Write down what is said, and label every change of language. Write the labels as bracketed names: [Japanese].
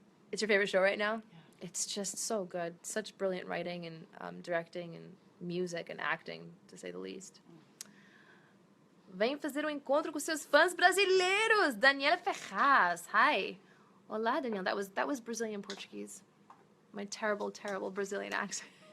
[English] It's your favorite show right now? Yeah. It's just so good. Such brilliant writing and directing, and music and acting, to say the least. [Portuguese] Vem fazer encontro com seus fãs brasileiros. [English] Daniela Ferraz. Hi. Olá, Daniela. That was Brazilian Portuguese. My terrible, terrible Brazilian accent.